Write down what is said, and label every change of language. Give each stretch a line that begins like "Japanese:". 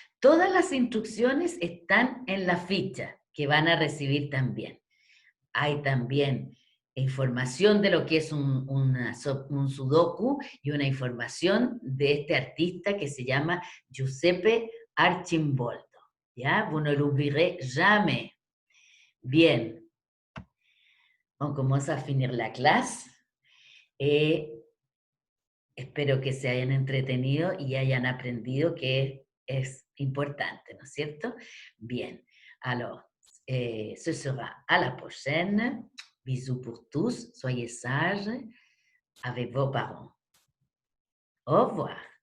Spanish: Todas las instrucciones están en la ficha que van a recibir también. Hay también información de lo que es un sudoku y una información de este artista que se llama Giuseppe Arcimboldo. ¿Ya?
French: Vous ne l'oublierez jamais. Bien. On commence à finir la clase.
Spanish: Espero que se hayan entretenido y hayan aprendido que es importante, ¿no es cierto? Bien.
French: Alors, ce sera à la prochaine. Bisous pour tous. Soyez sages avec vos parents. Au revoir.